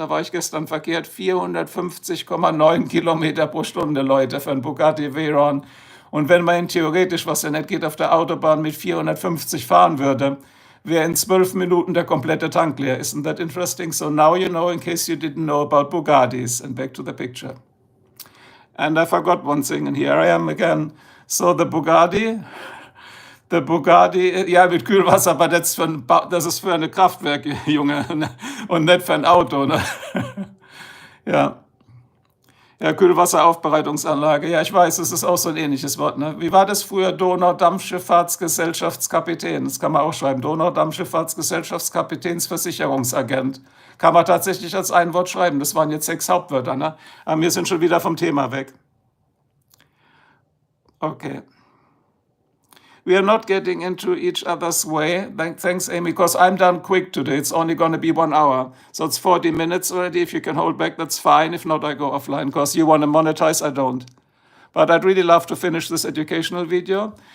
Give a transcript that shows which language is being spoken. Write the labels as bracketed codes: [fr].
[de] Da war ich gestern verkehrt, 450,9 Kilometer pro Stunde, Leute, für ein Bugatti Veyron. Und wenn man theoretisch, was ja nicht geht, auf der Autobahn mit 450 fahren würde, wäre in 12 Minuten der komplette Tank leer. [en] Isn't that interesting? So now you know, in case you didn't know about Bugattis. And back to the picture. And I forgot one thing, and here I am again. [de] So the Bugatti, ja, mit Kühlwasser, aber das ist für ein Kraftwerk, Junge, und nicht für ein Auto, ne? Ja. Ja, Kühlwasseraufbereitungsanlage. Ja, ich weiß, es ist auch so ein ähnliches Wort, ne? Wie war das früher? Donaudampfschifffahrtsgesellschaftskapitän. Das kann man auch schreiben. Donaudampfschifffahrtsgesellschaftskapitänsversicherungsagent. Kann man tatsächlich als ein Wort schreiben. Das waren jetzt 6 Hauptwörter, ne? Aber wir sind schon wieder vom Thema weg. Okay. [en] We are not getting into each other's way. Thanks, Amy, because I'm done quick today. It's only going to be 1 hour. So it's 40 minutes already. If you can hold back, that's fine. If not, I go offline because you want to monetize, I don't. But I'd really love to finish this educational video.